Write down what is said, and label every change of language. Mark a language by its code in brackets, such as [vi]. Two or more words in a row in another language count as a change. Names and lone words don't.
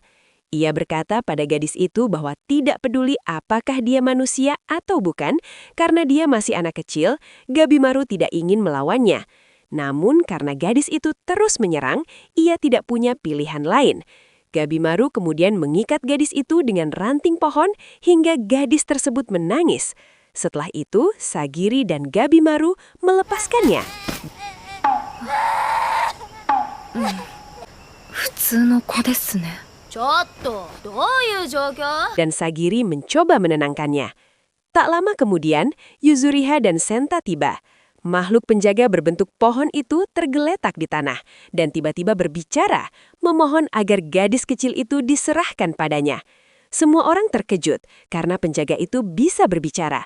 [id] Ia berkata pada gadis itu bahwa tidak peduli apakah dia manusia atau bukan, karena dia masih anak kecil, Gabimaru tidak ingin melawannya. Namun karena gadis itu terus menyerang, ia tidak punya pilihan lain. Gabimaru kemudian mengikat gadis itu dengan ranting pohon hingga gadis tersebut menangis. Setelah itu, Sagiri dan Gabimaru melepaskannya. [ja] 普通の子ですね。ちょっとどういう状況？ [id] Dan Sagiri mencoba menenangkannya. Tak lama kemudian, Yuzuriha dan Senta tiba. Makhluk penjaga berbentuk pohon itu tergeletak di tanah dan tiba-tiba berbicara, memohon agar gadis kecil itu diserahkan padanya. Semua orang terkejut karena penjaga itu bisa berbicara.